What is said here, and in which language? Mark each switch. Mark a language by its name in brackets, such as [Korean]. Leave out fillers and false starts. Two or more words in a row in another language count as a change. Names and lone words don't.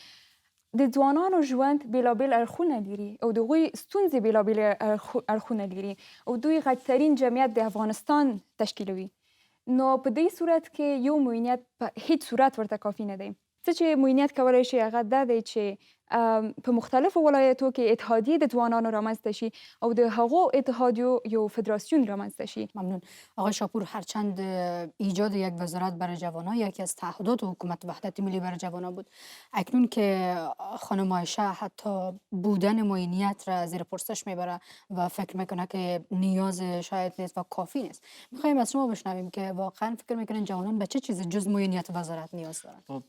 [Pashto] د ځوانانو ژوند بېلابېل اړخونه لري او د هغوی ستونزې بېلابېل اړخونه لري او دوی غټترین جمعیت د افغانستان تشکیلوي. نو په دې صورت کې یو موینیت په هیڅ صورت ورته کافي نه دی. څه چې موینیت کولی شي هغه دا دی چې په مختلفو ولایتو کې اتحادیه د ځوانانو رامنځته شي او د هغو اتحادیو یو فدراسیون رامنځته شي. ممنون. [Persian] آقای شاپور، هرچند ایجاد یک وزارت برای جوانان یکی از تعهدات حکومت وحدت ملی برای جوانان بود، اکنون که خانم عایشه حتی بودن معینیت را زیر پرسش میبره و فکر میکنه که نیاز شاید نیست و کافی نیست، میخوایم از شما بشنویم که واقعا فکر میکنن جوانان به چه چیز جز معینیت وزارت نیاز دارن؟